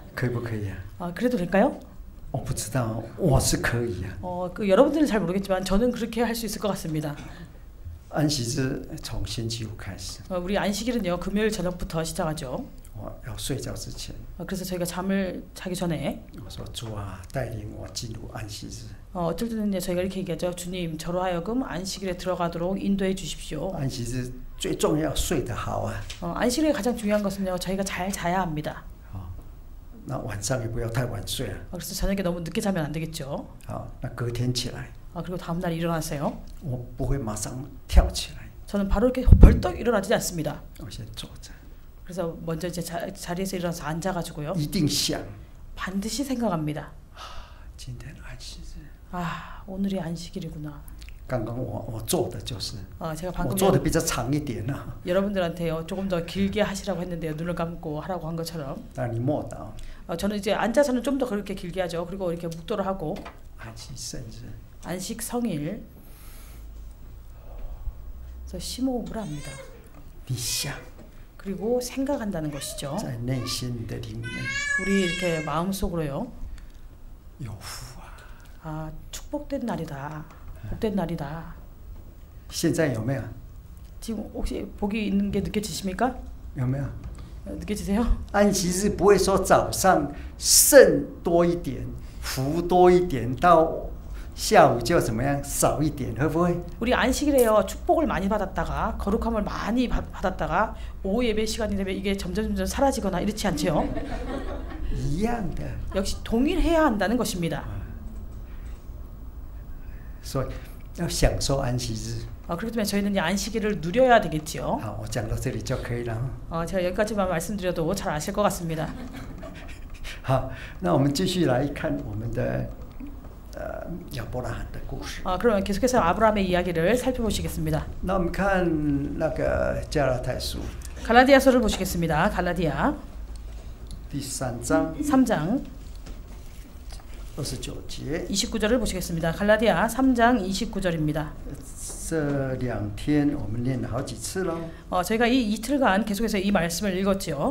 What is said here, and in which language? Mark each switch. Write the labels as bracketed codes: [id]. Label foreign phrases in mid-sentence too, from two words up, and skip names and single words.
[zh] 可以不可以 [ko] 그래도 될까요? [zh] 我不知道，我是可以 [ko] 여러분들은 잘 모르겠지만 저는 그렇게 할 수 있을 것 같습니다. [zh] 安息日从星期五开始 [ko] 우리 안식일은요 금요일 저녁부터 시작하죠. [zh] 我要睡觉之前 [ko] 그래서 저희가 잠을 자기 전에 [zh] 我说主啊带领我进入安息日 [ko] 어쩔 때는 저희가 이렇게 얘기하죠. 주님 저로 하여금 안식일에 들어가도록 인도해 주십시오. [zh] 安息日最重要睡得好啊 [ko] 안식일에 가장 중요한 것은요 저희가 잘 자야 합니다. [zh] 那晚上也不要太晚睡 [ko] 그래서 저녁에 너무 늦게 자면 안 되겠죠. [zh] 那隔天起来 [ko] 그리고 다음 날 일어나세요. [zh] 我不会马上跳起来 [ko] 저는 바로 이렇게 벌떡 일어나지 않습니다. [zh] 我先坐着 [ko] 그래서 먼저 이제 자리에서 일어나서 앉아가지고요. [zh] 一定想 [ko] 반드시 생각합니다. [zh] 今天安息日 [ko] 오늘이 안식일이구나. [zh] 刚刚我做的就是， [ko] 제가 [zh] 我 [ko] 방금 [zh] 做的比较长一点啊， [ko] 여러분들한테요 조금 더 길게 하시라고 했는데요 눈을 감고 하라고 한 것처럼 [zh] 但你默祷， [ko] 저는 이제 앉아서는 좀 더 그렇게 길게 하죠. 그리고 이렇게 묵도를 하고 [zh] 安息圣日， [ko] 안식 성일 그래서 심호흡을 합니다. [zh] 你想 [ko] 그리고 생각한다는 것이죠. [zh] 在内心的里面 [ko] 우리 이렇게 마음속으로요. [zh] 有福啊！ [ko] 아 축복된 날이다. 복된 날이다. [zh] 现在有没有？ [ko] 지금 혹시 복이 있는 게 느껴지십니까? [zh] 有没有？ [ko] 느껴지세요? [zh] 安息日不会说早上剩多一点，福多一点，到下午就怎么样少一点，会不会？ [ko] 우리 안식일에요 축복을 많이 받았다가 거룩함을 많이 받았다가 오후 예배 시간이 되면 이게 점점 사라지거나 이렇지 않죠? [zh] 一样的， [ko] 역시 동일해야 한다는 것입니다. [zh] 所以要享受安息日。 [ko] 그렇기 때문에 저희는 이 안식일을 누려야 되겠죠. [zh] 好，我讲到这里就可以了。 [ko] 제가 여기까지만 말씀드려도 잘 아실 것 같습니다. [zh] 好，那我们继续来看我们的亚伯拉罕的故事。 [ko] 그러면 계속해서 아브라함의 이야기를 살펴보시겠습니다. [zh] 那我们看那个加拉太书 [ko] 갈라디아서를 보시겠습니다. 갈라디아 [zh] 第3章 [ko] 3장 [zh] 29节。 [ko] 29절을 보시겠습니다. 갈라디아 3장 29절입니다. [zh] 这2天我们念了好几次了。 [ko] 저희가 이 이틀간 계속해서 이 말씀을 읽었지요.